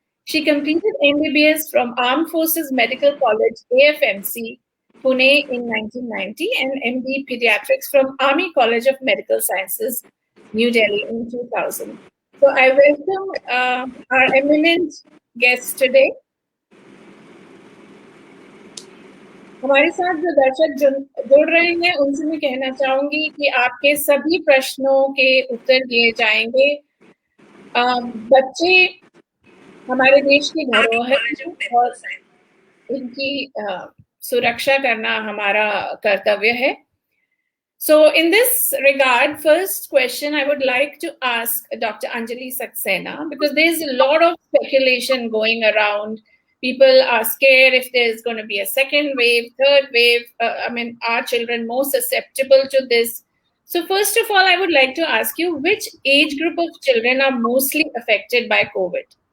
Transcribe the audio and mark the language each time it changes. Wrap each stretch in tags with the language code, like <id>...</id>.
<en>She completed MBBS from Armed Forces Medical College, AFMC, Pune in 1990 and MD Pediatrics from Army College of Medical Sciences, New Delhi in 2000. So I welcome our eminent guests today.</en> <hi>हमारे साथ जो दर्शक जुड़ रहे हैं उनसे मैं कहना चाहूंगी कि आपके सभी प्रश्नों के उत्तर दिए जाएंगे। बच्चे हमारे देश की धरोहर और इनकी सुरक्षा करना हमारा कर्तव्य है।</hi> <en>So in this regard, first question I would like to ask Dr. Anjali Saxena, because there's a lot of speculation going around. People are scared if there's going to be a second wave, third wave. I mean, are children more susceptible to this? So first of all, I would like to ask you, which age group of children are mostly affected by COVID?</en>